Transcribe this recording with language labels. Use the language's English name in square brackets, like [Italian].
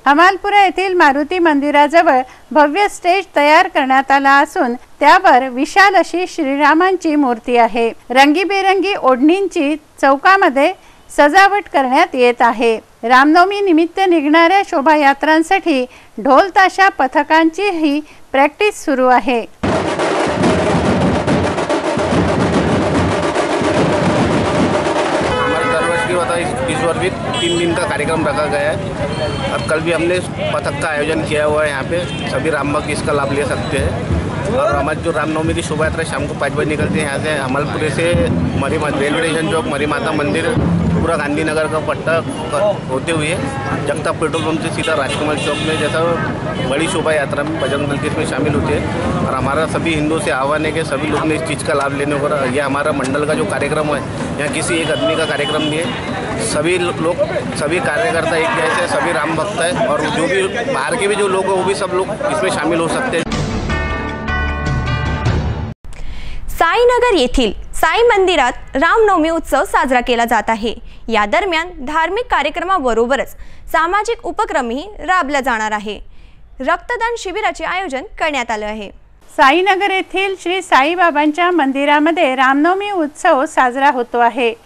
[Marathi] हमालपुरा येथील मारुती मंदिराजवळ भव्य स्टेज तयार करण्यात आला असून त्यावर विशाल अशी श्रीरामांची मूर्ती आहे। रंगीबेरंगी ओढणींची चौकामध्ये सजावट करण्यात येत आहे। रामनवमी निमित्त निघणाऱ्या शोभायात्रांसाठी ढोल ताशा पथकांची ही प्रॅक्टिस सुरू आहे। [Hindi] हमारे दरवर्ष की होता इस बार भी 3 दिन का कार्यक्रम रखा गया है और कल भी हमने पथक का आयोजन किया हुआ है। यहाँ पे सभी राम भक्त इसका लाभ ले सकते हैं। और हमारी जो रामनवमी की शोभा यात्रा शाम को 5 बजे निकलती है यहाँ से हमालपुरे से रेलवे स्टेशन चौक, मरी माता मंदिर, पूरा गांधीनगर का पट्टा होते हुए जगताप पेट्रोल पंप से सीधा राजकमल चौक में जैसा बड़ी शोभा यात्रा में बजरंग दल के इसमें शामिल होते हैं। और हमारा सभी हिंदू से आह्वान है कि सभी लोग ने इस चीज़ का लाभ लेने को। यह हमारा मंडल का जो कार्यक्रम है यहाँ किसी एक आदमी का कार्यक्रम नहीं है। सभी लोग, सभी कार्यकर्ता एक जैसे, सभी राम भक्त है और जो भी बाहर के भी जो लोग हैं वो भी सब लोग इसमें शामिल हो सकते हैं। [Marathi] साईनगर येथील साई मंदिरात रामनवमी उत्सव साजरा केला जात आहे। या दरम्यान धार्मिक कार्यक्रमाबरोबरच सामाजिक उपक्रमही राबवला जाणार आहे। रक्तदान शिबिराचे आयोजन करण्यात आले आहे। साईनगर येथील श्री साईबाबांच्या मंदिरामध्ये रामनवमी उत्सव साजरा होतो आहे।